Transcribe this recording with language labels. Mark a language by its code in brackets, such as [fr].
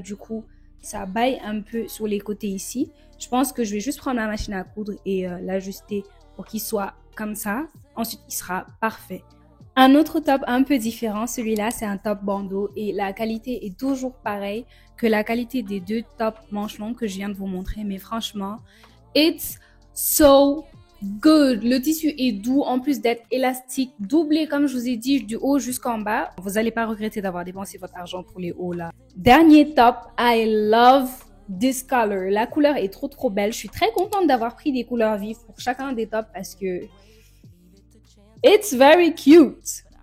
[fr] Du coup, ça baille un peu sur les côtés ici. Je pense que je vais juste prendre ma machine à coudre et l'ajuster pour qu'il soit comme ça. Ensuite, il sera parfait. Un autre top un peu différent, celui-là, c'est un top bandeau et la qualité est toujours pareille que la qualité des 2 tops manches longues que je viens de vous montrer. Mais franchement, [en] it's so good. [fr] Le tissu est doux en plus d'être élastique, doublé comme je vous ai dit du haut jusqu'en bas. Vous n'allez pas regretter d'avoir dépensé votre argent pour les hauts là. Dernier top, [en] I love this color. [fr] La couleur est trop belle. Je suis très contente d'avoir pris des couleurs vives pour chacun des tops parce que [en] it's very cute.